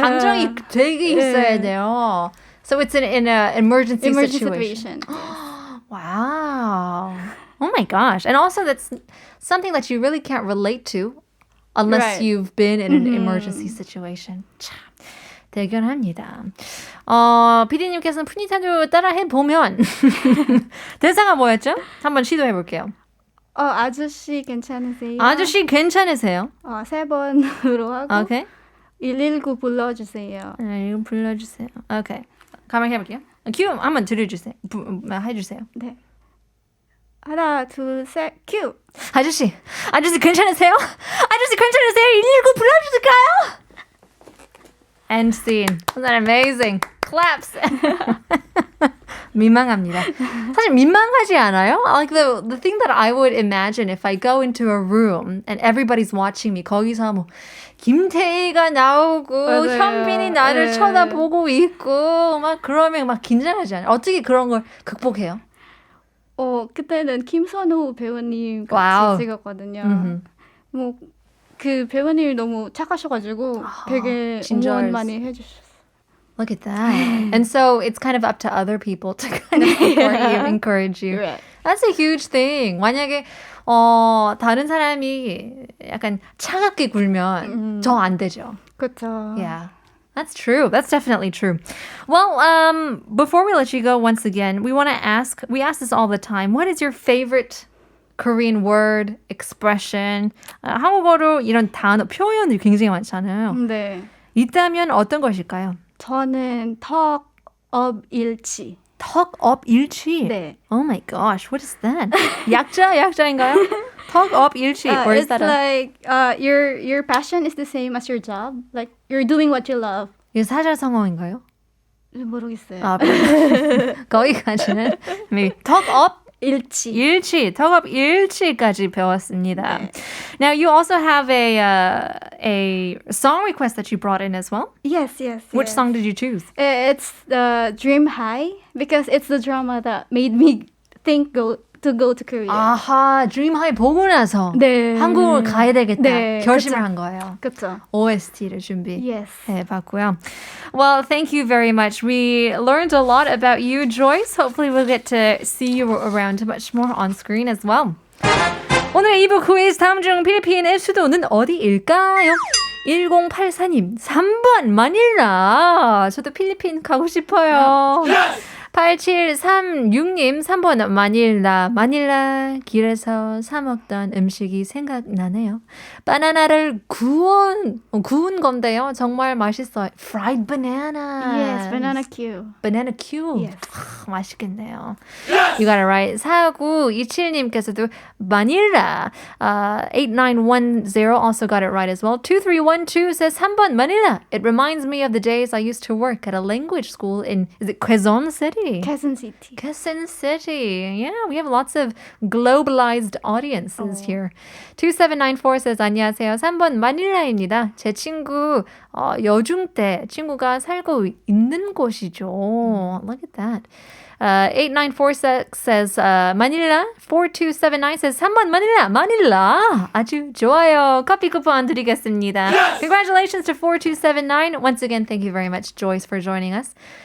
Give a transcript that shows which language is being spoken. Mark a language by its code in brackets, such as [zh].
[ko] 감정이 되게 있어야 돼요. [en] So it's in an emergency situation. Wow. Oh my gosh. And also that's something that you really can't relate to unless Right. you've been in an emergency situation. [ko] 참 대견합니다. PD님께서는 푸니타도 따라해 보면 대사가 뭐였죠? 한번 시도해 볼게요. 아저씨 괜찮으세요? 아저씨 괜찮으세요? 3번으로 하고 오케이. 119 불러주세요. 이거 불러주세요. 오케이. 가만히 해볼게요. 큐 한번 들려주세요. 해주세요. 네. 하나, 둘, 셋, 큐! 아저씨 괜찮으세요? 아저씨 괜찮으세요? 119 불러주실까요? [en] End scene. Isn't that amazing? Claps. [ko] 민망합니다. 사실 민망하지 않아요? [en] Like the thing that I would imagine if I go into a room and everybody's watching me. [ko] 거기서 뭐 김태희가 나오고 맞아요. 현빈이 나를 네. 쳐다보고 있고 막 그러면 막 긴장하지 않아요? 어떻게 그런 걸 극복해요? 그때는 김선우 배우님 같이 와우. 찍었거든요. 뭐 그 배우님이 너무 착하셔가지고 되게 응원 많이 해주셨어요. [en] Look at that. And so it's kind of up to other people to kind of support you, encourage you. Right. That's a huge thing. [ko] 만약에 다른 사람이 약간 차갑게 굴면 저 안 되죠. 그렇죠. [en] Yeah. That's true. That's definitely true. Well, before we let you go once again, we want to ask, we ask this all the time. What is your favorite Korean word, expression? [ko] 한국어로 이런 단어, 표현이 굉장히 많잖아요. 네. 있다면 어떤 것일까요? 저는 덕업일치. 덕업일치? 네. [en] Oh my gosh, what is that? [ko] 약자인가요? 덕업일치. [en] Or is It's that like your passion is the same as your job. Like you're doing what you love. [ko] 이게 사자성어인가요? 모르겠어요. 아, 거기까지는 maybe 덕업일치, 덕업일치까지 배웠습니다. 네. [en] Now you also have a song request that you brought in as well. Yes. Which song did you choose? It's the Dream High because it's the drama that made me think to go to Korea. [ko] 아하, Dream High 보고 나서 네. 한국을 가야 되겠다 네, 결심을 그쵸. 한 거예요. 그렇죠. OST를 준비해 [en] Yes. [ko] 봤고요. [en] Well, thank you very much. We learned a lot about you, Joyce. Hopefully we'll get to see you around much more on screen as well. [ko] 오늘 2부 퀴즈 다음 중 필리핀의 수도는 어디일까요? 1084님 3번 마닐라. 저도 필리핀 가고 싶어요. 8736님 3번 마닐라 길에서 사 먹던 음식이 생각나네요. 바나나를 구운 건데요. 정말 맛있어요. [en] Fried bananas. Yes, banana Q. Banana Q. Yes. [ko] 맛있겠네요. [en] You got it right. 4927님께서도 마닐라. 8910 also got it right as well. 2312 says 3번 마닐라. It reminds me of the days I used to work at a language school in, is it Quezon City? Quezon City. Quezon City. Yeah, we have lots of globalized audiences here. [ko] 2794 says 안녕하세요. 3번 마닐라입니다. 제 친구 여중 때 친구가 살고 있는 곳이죠. [en] Look at that. 8946 says 마닐라. [ko] 4279 says 3번 마닐라. 아주 좋아요. 커피 쿠폰 드리겠습니다. [en] Congratulations to 4279. Once again, thank you very much, Joyce, for joining us.